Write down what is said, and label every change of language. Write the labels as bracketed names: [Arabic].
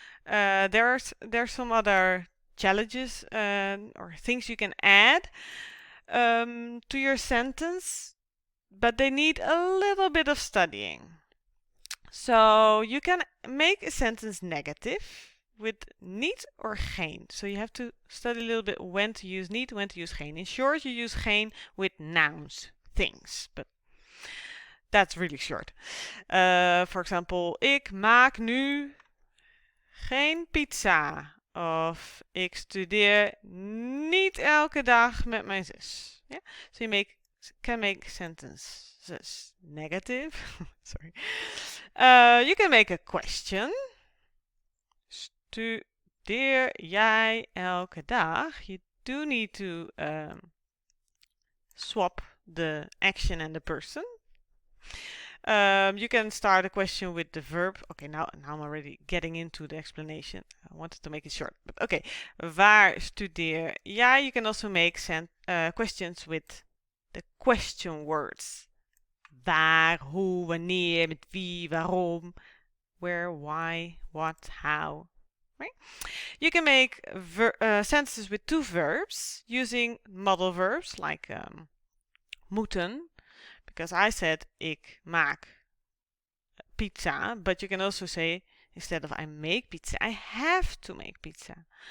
[English] There's some other challenges or things you can add to your sentence, but they need a little bit of studying. So you can make a sentence negative with niet or geen. So you have to study a little bit when to use niet, when to use geen. In short, you use geen with nouns, things, but that's really short. [Dutch] For example, ik maak nu geen pizza. Of ik studeer niet elke dag met mijn zus. [English] Yeah? So you can make sentences negative. Sorry. You can make a question. [Dutch] Studeer jij elke dag? [English] You do need to swap the action and the person. You can start a question with the verb. Okay, now I'm already getting into the explanation. I wanted to make it short, but okay. [Dutch] Waar studeer jij? [English] You can also make questions with the question words. [Dutch] Waar, hoe, wanneer, met wie, waarom, [English] where, why, what, how. Right? You can make sentences with two verbs using modal verbs like moeten. Because I said [Dutch] ik maak pizza, [English] but you can also say instead of I make pizza, I have to make pizza.